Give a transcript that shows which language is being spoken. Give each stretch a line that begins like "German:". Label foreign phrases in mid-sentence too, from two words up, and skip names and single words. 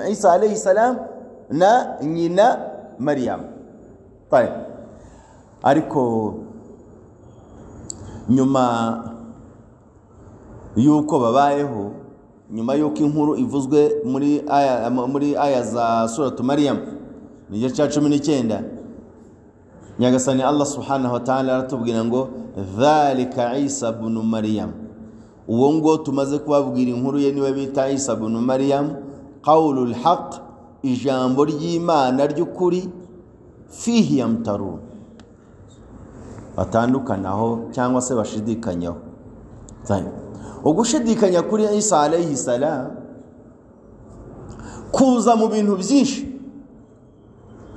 Kinyarwanda: Isa
Arabic: عليه السلام
Kinyarwanda: na nyina Maryam. Ariko nyuma yuko babayeho, nyuma yuko inkuru ivuzwe muri aya za suratu Maryam niyo cya 19, Nyagasani Allah
Arabic: سبحانه وتعالى
Kinyarwanda: aratubwira ngo
Arabic: ذلك عيسى ابن مريم.
Kinyarwanda: Uwo ngo tumaze kubabwira inkuru ye niwe bita Isa ibn Maryam,
Arabic: قول الحق,
Kinyarwanda: ijambo ry'Imana ry'ukuri,
Arabic: فيه يمترون,
Kinyarwanda: batandukanaho cyangwa se bashidikanyaho. Ugushidikanya kuri Isa
Arabic: عليه السلام
Kinyarwanda: kuza mu bintu byinshi.